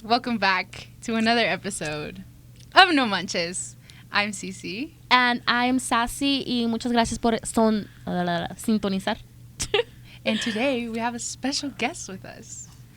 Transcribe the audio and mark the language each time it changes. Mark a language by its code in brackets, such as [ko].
[en] Welcome back to another episode of No Manches. I'm Cece. And I'm Sassy. [es] Y muchas gracias por sintonizar. [en] And today we have a special guest with us.